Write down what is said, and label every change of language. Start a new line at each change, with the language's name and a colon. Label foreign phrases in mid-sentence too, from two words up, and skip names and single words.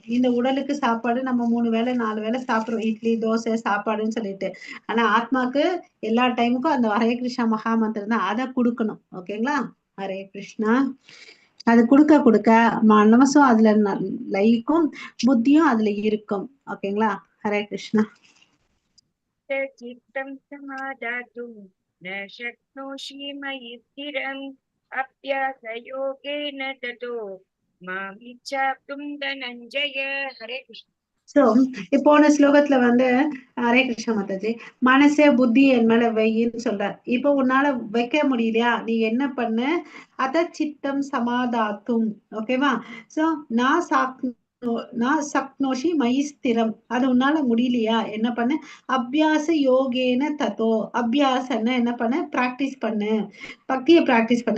Tamil: இந்த உடலுக்கு சாப்பாடு நம்ம 3 வேளை 4 வேளை சாப்பிடுறோம், இட்லி தோசை சாப்பாடுன்னு சொல்லிட்டு. ஆனா ஆத்மாக்கு எல்லா டைமுக்கும் அந்த ஹரே கிருஷ்ணா மகா மந்திரம் தான், அதை கொடுக்கணும். ஓகேங்களா? ஹரே கிருஷ்ணா. அது கொடுக்க மனசும் அதுல லயிக்கும், புத்தியும் அதுல இருக்கும். ஓகேங்களா? ஹரே கிருஷ்ணா.
Sanskrit: चित्तं समादातुं न शक्नोषि मयि स्थिरम् अभ्यासयोगेन ततो माम् इच्छाप्तुं धनञ्जय. हरे कृष्ण.
Tamil: சோ போன ஸ்லோகத்துல வந்து ஹரே கிருஷ்ண மாதாஜி, மனசே புத்தி என் மேல வையின்னு சொல்றார். இப்போ உன்னால வைக்க முடியலையா, நீ என்ன பண்ணு, அத
Sanskrit: चित्तं समादातुम्.
Tamil: ஓகேவா? சோ
Sanskrit: न शक्नोषि मयि स्थिरम्,
Tamil: அது உன்னால முடியலையா, என்ன பண்ணு,
Sanskrit: अभ्यास योगेन ततो,
Tamil: அபியாசன என்ன பண்ணு, பிராக்டிஸ் பண்ணு, பக்தியை பிராக்டிஸ் பண்ணு.